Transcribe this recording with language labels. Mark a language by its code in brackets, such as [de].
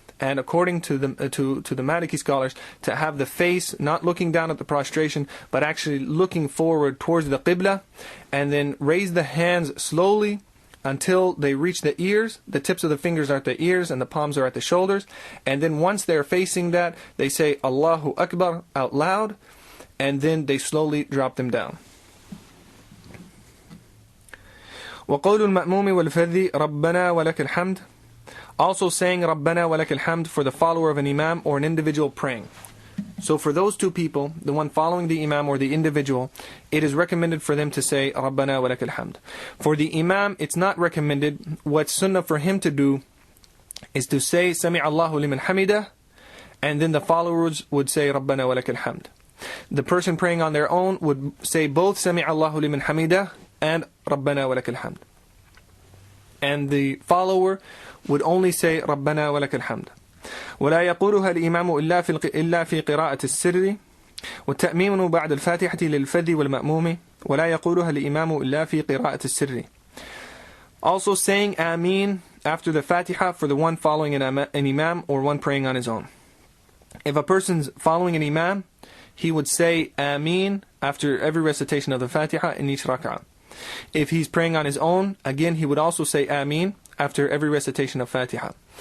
[en] and according to the Maliki scholars, to have the face not looking down at the prostration, but actually looking forward towards the Qibla, and then raise the hands slowly until they reach the ears. The tips of the fingers are at the ears and the palms are at the shoulders. And then once they're facing that, they say Allahu Akbar out loud, and then they slowly drop them down. [ar] وقول المأموم والفذي ربنا ولك الحمد. [en] Also saying [ar] ربنا ولك الحمد [en] for the follower of an imam or an individual praying. So for those two people, the one following the imam or the individual, it is recommended for them to say [ar] ربنا ولك الحمد. [en] For the imam, it's not recommended. What's sunnah for him to do is to say [ar] سمع الله لمن حمده, [en] and then the followers would say [ar] ربنا ولك الحمد. [en] The person praying on their own would say both [ar] سمع الله لمن حمده [en] and [ar] ربنا ولك الحمد. [en] And the follower would only say [ar] ربنا ولك الحمد. ولا يقولها الإمام إلا في قراءة السر والتأمين بعد الفاتحة للفذ والمأموم ولا يقولها الإمام إلا في قراءة السر. [en] Also saying Ameen after the Fatiha for the one following an imam or one praying on his own. If a person's following an imam, he would say Ameen after every recitation of the Fatiha in each rak'ah. If he's praying on his own, again he would also say Ameen after every recitation of Fatiha.